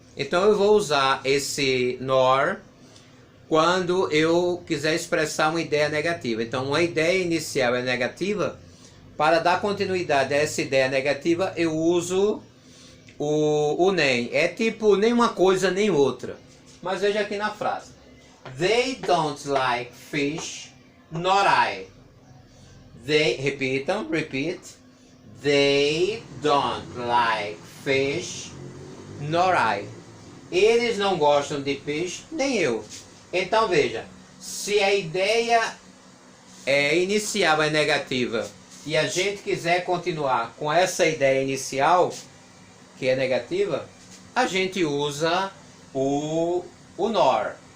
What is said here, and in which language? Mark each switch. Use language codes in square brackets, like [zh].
[pt] Então eu vou usar esse nor quando eu quiser expressar uma ideia negativa. Então uma ideia inicial é negativa. Para dar continuidade a essa ideia negativa, eu uso o nem. É tipo nem uma coisa nem outra. Mas veja aqui na frase. [en] They don't like fish, nor I. They, [pt] repitam, [en] repeat. They don't like fish, nor I. [pt] Eles não gostam de peixe, nem eu. Então veja, se a ideia inicial é negativa e a gente quiser continuar com essa ideia inicial, que é negativa, a gente usa o nor.